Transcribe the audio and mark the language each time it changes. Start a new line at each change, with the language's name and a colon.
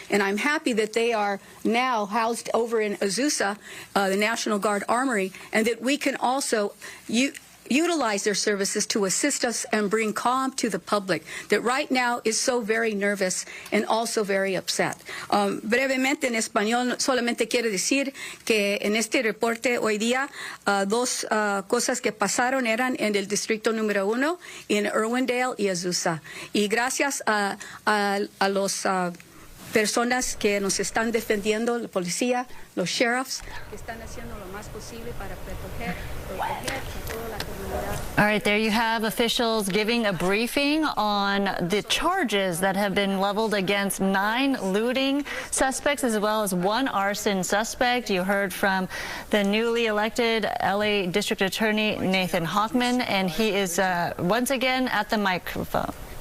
English: And I'm happy that they are now housed over in Azusa, the National Guard Armory, and that we can also utilize their services to assist us and bring calm to the public that right now is so very nervous and also very upset.
Spanish: Brevemente en español, solamente quiero decir que en este reporte hoy día dos cosas que pasaron eran en el distrito número 1, en Irwindale y Azusa. Y gracias a los personas que nos están defendiendo, la policía, los sheriffs, que están haciendo lo más posible para proteger toda la comunidad.
English: All right, there you have officials giving a briefing on the charges that have been leveled against 9 looting suspects as well as 1 arson suspect. You heard from the newly elected LA District Attorney Nathan Hochman, and he is once again at the microphone.